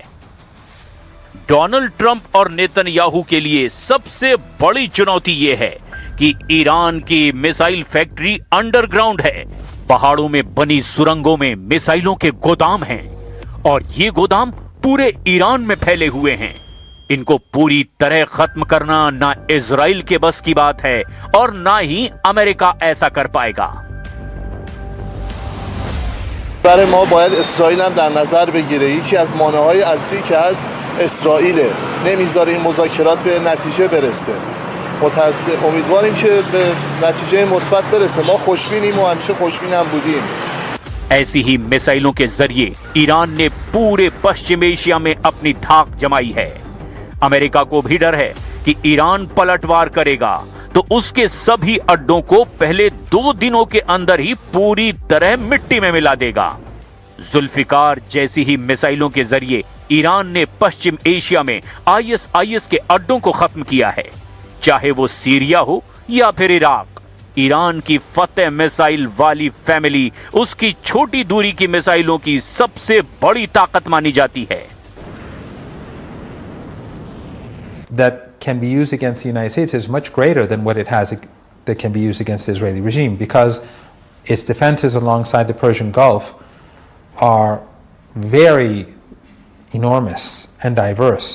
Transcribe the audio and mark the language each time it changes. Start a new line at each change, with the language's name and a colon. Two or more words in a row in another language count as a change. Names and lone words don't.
Hindi: डोनाल्ड ट्रंप और नेतन्याहू के लिए सबसे बड़ी चुनौती ये है कि ईरान की मिसाइल फैक्ट्री अंडरग्राउंड है। पहाड़ों में बनी सुरंगों में मिसाइलों के गोदाम हैं और ये गोदाम पूरे ईरान में फैले हुए हैं। इनको पूरी तरह खत्म करना ना इजराइल के बस की बात है और ना ही अमेरिका ऐसा कर पाएगा।
Persian: برای ما باید اسرائیل هم در نظر بگیره. یکی از مانع‌های اصلی که هست اسرائیل نمیذاره این مذاکرات به نتیجه برسه. امیدواریم که به نتیجه مثبت برسه. ما خوشبینیم و همیشه خوشبین هم بودیم.
Hindi: ऐसी ही मिसाइलों के जरिए ईरान ने पूरे पश्चिम एशिया में अपनी धाक जमाई है। अमेरिका को भी डर है कि ईरान पलटवार करेगा तो उसके सभी अड्डों को पहले 2 दिनों के अंदर ही पूरी तरह मिट्टी में मिला देगा। जुल्फिकार जैसी ही मिसाइलों के जरिए ईरान ने पश्चिम एशिया में आईएसआईएस के अड्डों को खत्म किया है, चाहे वो सीरिया हो या फिर इराक। ईरान की फतेह मिसाइल वाली फैमिली उसकी छोटी दूरी की मिसाइलों की सबसे बड़ी ताकत मानी जाती है।
English: That can be used against the United States is much greater than what it has that can be used against the Israeli regime, because its defenses alongside the Persian Gulf are very enormous and diverse.